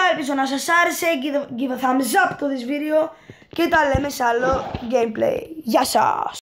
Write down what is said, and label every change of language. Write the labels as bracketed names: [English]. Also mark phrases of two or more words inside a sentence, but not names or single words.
[Greek] Ελπίζω να σας άρεσε. [English] Give a thumbs up to this video. [Greek] Και τα λέμε σε άλλο gameplay. Γεια σας.